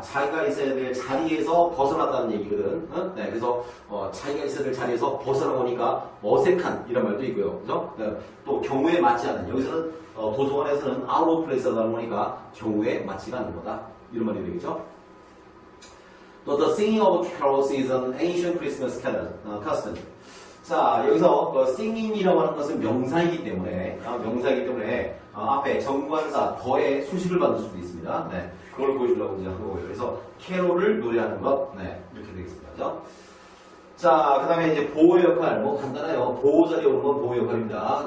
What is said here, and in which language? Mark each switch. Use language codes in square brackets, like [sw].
[ko] 자기가 있어야 될 자리에서 벗어났다는 얘기거든. 어? 네, 그래서 자기가 있어야 될 자리에서 벗어나보니까 어색한 이런 말도 있고요. 그죠? 네, 또 경우에 맞지 않는, 여기서는 도서관에서는 [en] out of place [ko] 라고 하니까 경우에 맞지가 않는 거다. 이런 말이 되겠죠? [en] 또 the singing of carols is an ancient Christmas custom. [ko] 자, 여기서 singing이라고 하는 것은 명사이기 때문에 앞에 정관사 더의 수식을 받을 수도 있습니다. 네, 그걸 보여주려고 이제 한 거고요. 그래서 캐롤을 노래하는 것, 네, 이렇게 되겠습니다. 그죠? 자, 그 다음에 이제 보호 역할, 뭐 간단해요. 보호 자리에 오는 건 보호 역할입니다.